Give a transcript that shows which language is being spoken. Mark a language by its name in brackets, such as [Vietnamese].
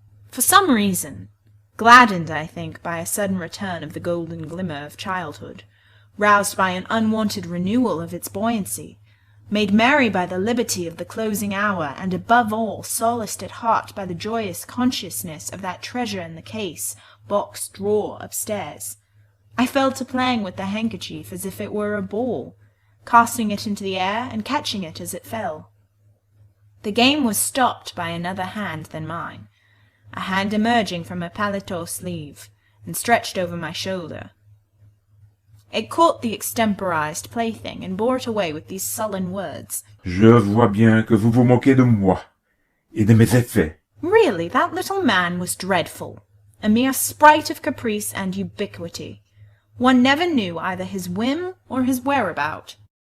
[English] For some reason, gladdened, I think, by a sudden return of the golden glimmer of childhood, roused by an unwonted renewal of its buoyancy, made merry by the liberty of the closing hour, and above all solaced at heart by the joyous consciousness of that treasure in the case, box, drawer, upstairs, I fell to playing with the handkerchief as if it were a ball, casting it into the air and catching it as it fell. The game was stopped by another hand than mine, a hand emerging from a paletot sleeve, and stretched over my shoulder. It caught the extemporized plaything and bore it away with these sullen words. [French] Je vois bien que vous vous moquez de moi et de mes effets. [English] Really, that little man was dreadful, a mere sprite of caprice and ubiquity. One never knew either his whim or his whereabout.